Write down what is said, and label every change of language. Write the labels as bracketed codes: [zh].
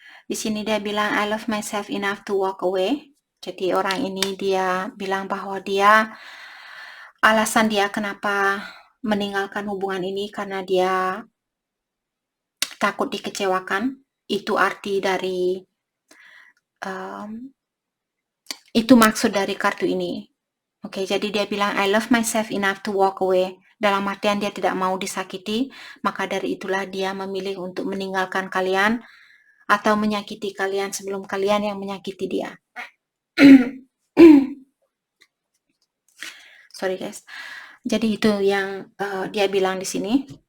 [id] Di sini dia bilang [en] I love myself enough to walk away. [id] Jadi orang ini dia bilang bahwa alasan dia kenapa meninggalkan hubungan ini karena dia takut dikecewakan. Itu arti dari itu maksud dari kartu ini. [en] Oke, [id] jadi dia bilang [en] I love myself enough to walk away. [id] Dalam artian dia tidak mau disakiti, maka dari itulah dia memilih untuk meninggalkan kalian atau menyakiti kalian sebelum kalian yang menyakiti dia. [en] Sorry guys. [id] Jadi itu yang dia bilang di sini.